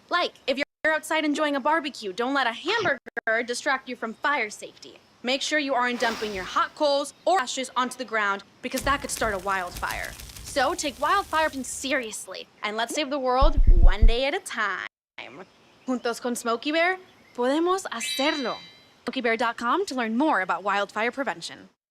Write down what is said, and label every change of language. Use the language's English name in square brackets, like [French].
[English] Like, if you're outside enjoying a barbecue, don't let a hamburger distract you from fire safety. Make sure you aren't dumping your hot coals or ashes onto the ground because that could start a wildfire. So take wildfire prevention seriously and let's save the world one day at a time. [Spanish] Juntos con Smokey Bear, podemos hacerlo. [English] SmokeyBear.com to learn more about wildfire prevention.